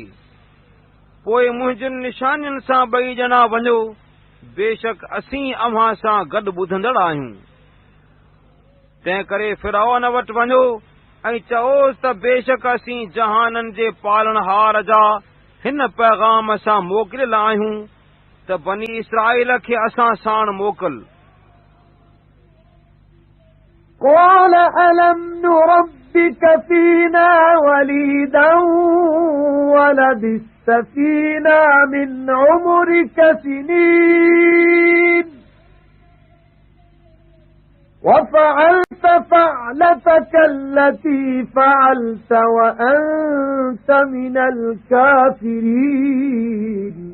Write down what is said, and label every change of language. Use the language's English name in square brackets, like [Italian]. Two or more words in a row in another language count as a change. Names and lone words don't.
[Sindhi] पोइ मुंहिंजनि निशानियुनि सां ॿई ॼणा वञो बेशक असीं अव्हां सां गॾु ॿुधंदड़ आहियूं। तंहिं करे फ़िरौन वटि वञो ऐं चओसि त बेशक असीं जहाननि जे पालणहार जा हिन पैगाम सां मोकिलियल आहियूं त बनी इसराईल खे असां साण मोकल। [Arabic] قال ألم نربك فينا وليدا ولبثت فينا من عمرك سنين وفعلت فعلتك التي فعلت وأنت من الكافرين